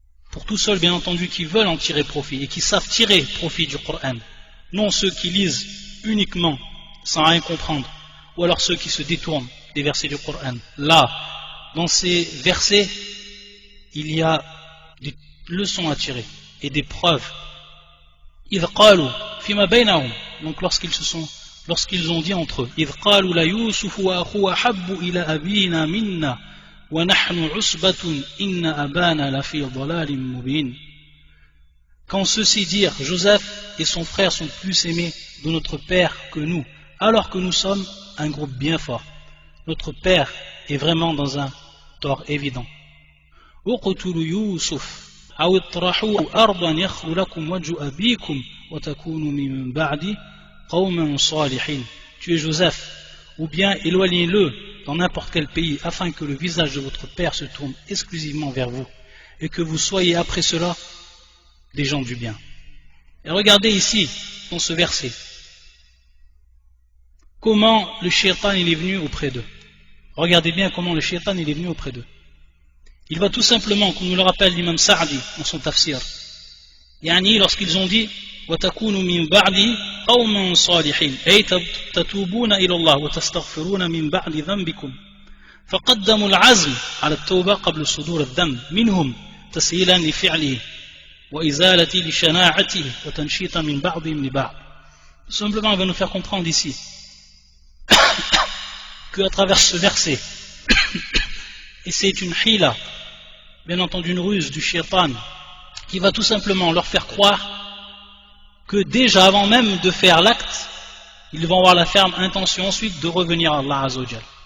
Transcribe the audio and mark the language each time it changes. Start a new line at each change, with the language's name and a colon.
French: Pour tous ceux bien entendu qui veulent en tirer profit et qui savent tirer profit du Coran, non ceux qui lisent uniquement sans rien comprendre, ou alors ceux qui se détournent des versets du Coran. Là, dans ces versets, il y a des leçons à tirer et des preuves.
Arabic: إذ قالوا فيما بينهم,
French: donc lorsqu'ils ont dit entre eux,
Arabic: إذ قالوا ليوسف وأخوه أحب إلى أبينا منا ونحن عصبة إن أبانا لفي ضلال مبين.
French: Quand ceux-ci dirent, Joseph et son frère sont plus aimés de notre père que nous, alors que nous sommes un groupe bien fort. Notre père est vraiment dans un tort évident.
Arabic: اقتلوا يوسف أو اطرحوه أرضا يخل لكم وجه أبيكم وتكونوا من بعد قوما صالحين.
French: Tuez Joseph, ou bien éloignez-le dans n'importe quel pays afin que le visage de votre père se tourne exclusivement vers vous et que vous soyez après cela des gens du bien. Et regardez ici, dans ce verset, comment le shaitan il est venu auprès d'eux. Regardez bien comment le shaitan il est venu auprès d'eux. Il va tout simplement, comme nous le rappelle l'imam Sa'di dans son tafsir, yani lorsqu'ils ont dit
Arabic: وَتَكُونُوا مِنْ بَعْدِ قَوْمًا صَالِحِينَ أي تتوبون إلى الله وتستغفرون من بعد ذنبكم فقدموا العزم على التوبة قبل صدور الذنب منهم تسهيلا لفعله وإزالة لشناعته وتنشيطا من بعضهم لبعض.
French: Simplement, il va nous faire comprendre ici qu'à travers ce verset, et c'est une hila, bien entendu une ruse du shaitan, qui va tout simplement leur faire croire que déjà avant même de faire l'acte, ils vont avoir la ferme intention ensuite de revenir à Allah Azzawajal.